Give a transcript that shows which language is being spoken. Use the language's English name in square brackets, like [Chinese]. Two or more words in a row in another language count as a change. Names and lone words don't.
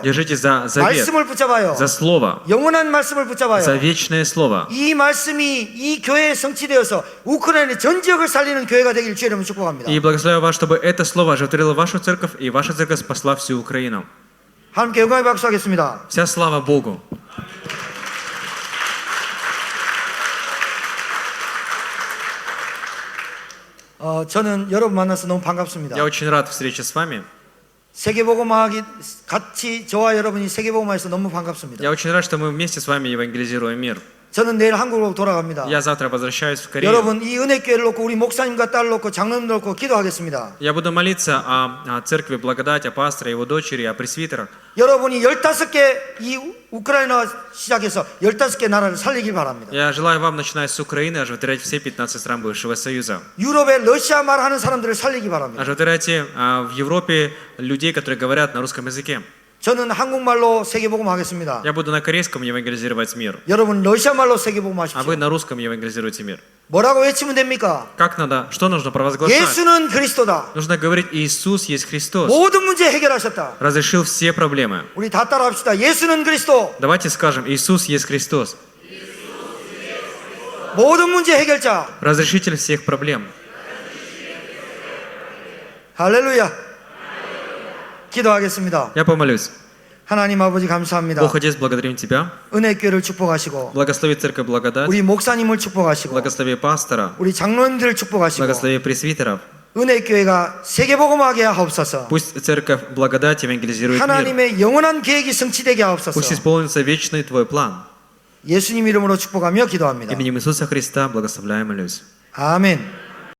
[Russian] Держите за завет, [Korean] 말씀을 붙잡아요. [Russian] за Слово, [Korean] 영원한 말씀을 붙잡아요. [Russian] за вечное Слово. [Korean] 이 말씀이 이 교회에 성취되어서 우크라이나 전 지역을 살리는 교회가 되길 주의 이름으로 축복합니다. [Russian] И благословляю вас, чтобы это Слово оживотворило вашу церковь, и ваша церковь спасла всю Украину. [Korean] 함께 영광의 박수하겠습니다. [Russian] Вся слава Богу. [Korean] 저는 여러분 만나서 너무 반갑습니다. [Russian] Я очень рад встрече с вами. [Korean] 세계복음화하기 같이 저와 여러분이 세계복음화해서 너무 반갑습니다. [Russian] Я очень рад, что мы вместе с вами евангелизируем мир. [Korean] 저는 내일 한국으로 돌아갑니다. [Russian] Я завтра возвращаюсь в Корею. [Korean] 여러분 이 은혜교회를 놓고 우리 목사님과 딸을 놓고 장로님을 놓고 기도하겠습니다. [Russian] Я буду молиться о церкви Благодать, о пасторе, его дочери, о пресвитерах. [Korean] 여러분이 15개 이 우크라이나 시작해서 15개 나라를 살리길 바랍니다. [Russian] Я желаю вам, начиная с Украины, оживотворять все 15 стран бывшего Союза. [Korean] 유럽에 러시아 말 하는 사람들을 살리기 바랍니다. [Russian] Оживотворяйте в Европе людей, которые говорят на русском языке. [Korean] 저는 한국말로 세계복음 하겠습니다. [Russian] Я буду на корейском евангелизировать мир, [Korean] 여러분 러시아말로 세계복음 [Russian] а [Korean] 하십시오. [Russian] вы на русском евангелизируйте мир. [Korean] 뭐라고 외치면 됩니까? [Russian] Как надо? Что нужно провозглашать? [Korean] 예수는 그리스도다. [Russian] Нужно говорить: Иисус есть Христос. [Korean] 모든 문제 해결하셨다. [Russian] Разрешил все проблемы. [Korean] 우리 다 따라합시다. 예수는 그리스도. [Russian] Давайте скажем: Иисус есть Христос. [Korean] 모든 문제 해결자. [Russian] Разрешитель всех проблем. [Korean] 할렐루야. 기도하겠습니다. [Russian] Я помолюсь. [Korean] 하나님 아버지 감사합니다. [Russian] Бог Отец, благодарим Тебя. [Korean] 은혜교회를 축복하시고 [Russian] Благослови Церковь Благодать. [Korean] 우리 목사님을 축복하시고 [Russian] Благослови пастора. [Korean] 우리 장로님들을 축복하시고 [Russian] Благослови пресвитеров. [Korean] 은혜교회가 세계복음하게 하옵소서. [Russian] Пусть Церковь Благодать евангелизирует мир. [Korean] 하나님의 영원한 계획이 성취되게 하옵소서. [Russian] Пусть исполнится вечный Твой план. [Korean] 예수님 이름으로 축복하며 기도합니다. [Russian] Именем Иисуса Христа благословляем и молюсь. [Korean] 아멘.